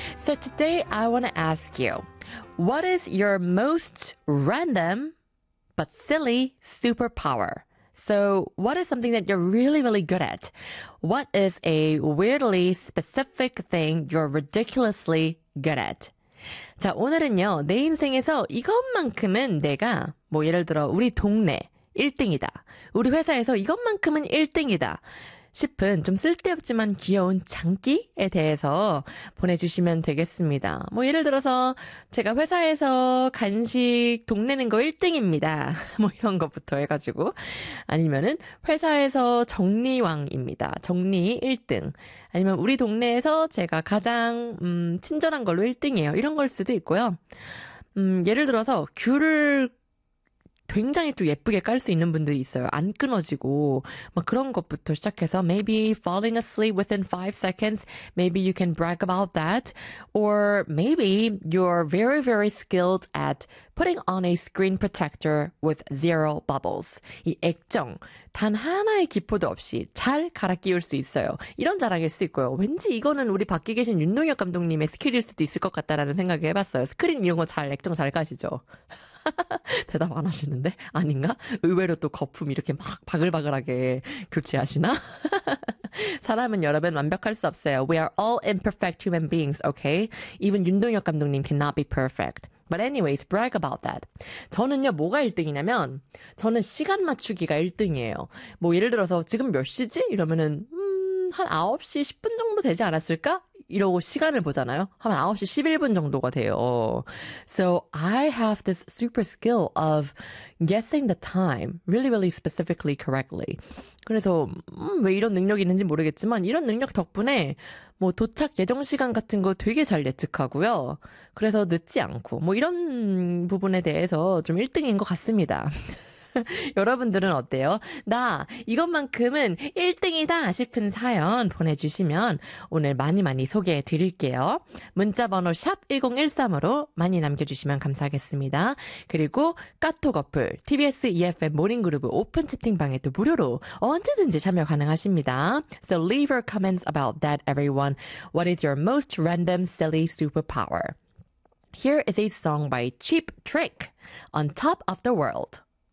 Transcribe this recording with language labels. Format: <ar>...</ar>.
<en>So today I want to ask you, what is your most random but silly superpower? So what is something that you're really, really good at? What is a weirdly specific thing you're ridiculously good at?</en> <ko>자, 오늘은요, 내 인생에서 이것만큼은 내가, 뭐 예를 들어 우리 동네, 1등이다. 우리 회사에서 이것만큼은 1등이다. 싶은 좀 쓸데없지만 귀여운 장기에 대해서 보내주시면 되겠습니다. 뭐 예를 들어서 제가 회사에서 간식 동내는 거 1등입니다. 뭐 이런 것부터 해가지고 아니면은 회사에서 정리왕입니다. 정리 1등. 아니면 우리 동네에서 제가 가장 친절한 걸로 1등이에요. 이런 걸 수도 있고요. 예를 들어서 귤을 굉장히 또 예쁘게 깔 수 있는 분들이 있어요. 안 끊어지고 막 그런 것부터 시작해서</ko> <en>maybe falling asleep within 5 seconds, maybe you can brag about that, or maybe you're very very skilled at putting on a screen protector with zero bubbles.</en> <ko>이 액정 단 하나의 기포도 없이 잘 갈아 끼울 수 있어요. 이런 자랑일 수 있고요. 왠지 이거는 우리 밖에 계신 윤동혁 감독님의 스킬일 수도 있을 것 같다라는 생각을 해봤어요. 스크린 이런 거 잘, 액정 잘 가시죠? 대답 안 하시는데? 아닌가? 의외로 또 거품 이렇게 막 바글바글하게 교체하시나? 사람은 여러 번 완벽할 수 없어요.</ko> <en>We are all imperfect human beings, okay? Even 윤동혁 감독님 cannot be perfect. But anyways, brag about that.</en> <ko>저는요, 뭐가 1등이냐면 저는 시간 맞추기가 1등이에요. 뭐 예를 들어서 지금 몇 시지? 이러면은 한 9시 10분 정도 되지 않았을까? 이러고 시간을 보잖아요. 하면 9시 11분 정도가 돼요.</ko> <en>So I have this super skill of guessing the time really, really specifically correctly.</en> <ko>그래서 왜 이런 능력이 있는지 모르겠지만 이런 능력 덕분에 뭐 도착 예정 시간 같은 거 되게 잘 예측하고요. 그래서 늦지 않고 뭐 이런 부분에 대해서 좀 1등인 것 같습니다. 여러분들은 어때요? 나 이것만큼은 1등이다 싶은 사연 보내주시면 오늘 많이 많이 소개해 드릴게요. 문자번호 샵1013으로 많이 남겨주시면 감사하겠습니다. 그리고 카톡 어플 TBS EFM 모닝그룹 오픈 채팅방에도 무료로 언제든지 참여 가능하십니다.</ko> <en>So leave your comments about that, everyone. What is your most random silly superpower? Here is a song by Cheap Trick, On Top of the World.</en>